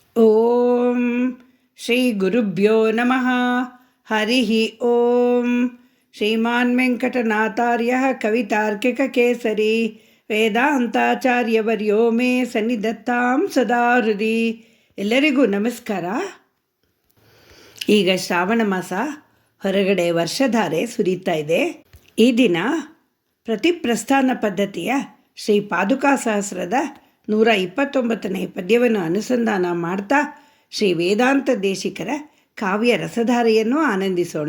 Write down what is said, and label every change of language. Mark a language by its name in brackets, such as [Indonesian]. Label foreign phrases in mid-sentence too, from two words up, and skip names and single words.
[Sanskrit] ಓಂ ಶ್ರೀ ಗುರುಭ್ಯೋ ನಮಃ. ಹರಿ ಓಂ. ಶ್ರೀಮಾನ್ ವೆಂಕಟನಾಥಾರ್ಯ ಕವಿತಾರ್ಕಿಕಕೇಸರಿ ವೇದಾಂತಾಚಾರ್ಯವರ್ಯೋ ಮೇ ಸನ್ನಿಧತ್ತಾಂ ಸದಾ ಹೃದಿ. [Kannada] ಎಲ್ಲರಿಗೂ ನಮಸ್ಕಾರ. ಈಗ ಶ್ರಾವಣ ಮಾಸ, ಹೊರಗಡೆ ವರ್ಷಧಾರೆ ಸುರಿತಾ ಇದೆ. ಈ ದಿನ ಪ್ರತಿಪ್ರಸ್ಥಾನ ಪದ್ಧತಿಯ ಶ್ರೀ ಪಾದುಕಾ ಸಹಸ್ರದ 129ನೇ ಪದ್ಯವನ್ನು ಅನುಸಂಧಾನ ಮಾಡ್ತಾ ಶ್ರೀ ವೇದಾಂತ ದೇಶಿಕರ ಕಾವ್ಯ ರಸಧಾರೆಯನ್ನು ಆನಂದಿಸೋಣ.